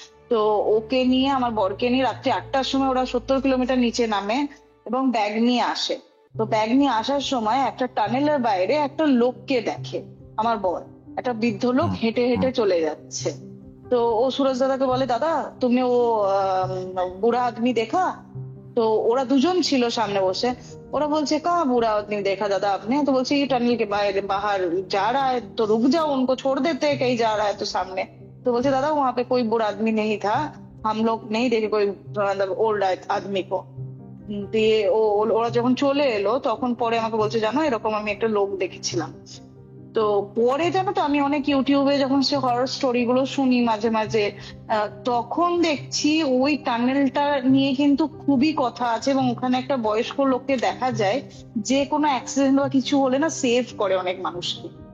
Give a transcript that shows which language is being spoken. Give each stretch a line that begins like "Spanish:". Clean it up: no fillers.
Bangla: তো ওকে নিয়ে আমার বরকে নিয়ে রাত্রি 8টার সময় ওরা 70 কিলোমিটার নিচে নামে এবং ব্যাগ নিয়ে আসে। তো ব্যাগ নিয়ে আসার সময় একটা টানেলের বাইরে একটা লোককে দেখে আমার বর, একটা বৃদ্ধ লোক হুম হেঁটে হুম। হেঁটে চলে যাচ্ছে। তো ও সুরজ দাদাকে বলে, দাদা
Hindi: তুমি ও বুড়া আদমি দেখা?
Bangla: तो ওরা দুজন ছিল সামনে বসে। ওরা বলছে
Hindi: कहाँ बूढ़ा आदमी देखा दादा आपने? तो बोलছে ये टनल के बाहर जा रहा है, तो रुक जाओ उनको छोड़ देते हैं, कहीं जा रहा है तो सामने। तो बोलছে दादा वहां पे कोई बूढ़ा आदमी नहीं था, हम लोग नहीं देखे कोई मतलब ओल्ड आदमी को।
Bangla: দিয়ে ওরা যখন চলে এলো তখন পরে আমাকে বলছে জানো এরকম আমি একটা লোক দেখেছিলাম। তো পরে জানো তো আমি অনেক ইউটিউবে যখন সে হরর স্টোরি গুলো শুনি মাঝে মাঝে, তখন দেখছি ওই টানেলটা নিয়ে কিন্তু খুবই কথা আছে, এবং ওখানে একটা বয়স্ক লোককে দেখা যায় যে কোনো অ্যাক্সিডেন্ট বা কিছু হলে না সেভ করে অনেক মানুষকে।